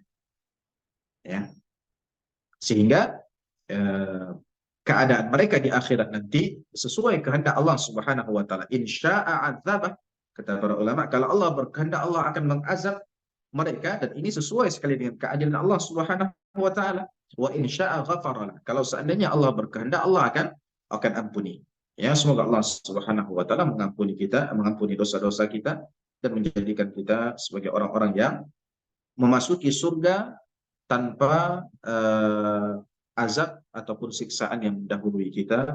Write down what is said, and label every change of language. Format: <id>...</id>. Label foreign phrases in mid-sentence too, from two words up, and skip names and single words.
<id>Ya, sehingga eh, keadaan mereka di akhirat nanti sesuai kehendak Allah</id> <ar>سبحانه وتعالى. إن شاء عذبه,</ar> <id>kata para ulama, kalau Allah berkehendak Allah akan mengazab mereka, dan ini sesuai sekali dengan keadilan Allah</id> <ar>سبحانه وتعالى. وإن شاء غفر.</ar> <id>Kalau seandainya Allah berkehendak, Allah akan ampuni. Ya, semoga Allah</id> <ar>سبحانه وتعالى</ar> <id>mengampuni kita, mengampuni dosa-dosa kita, dan menjadikan kita sebagai orang-orang yang memasuki surga tanpa azab ataupun siksaan yang mendahului kita.</id>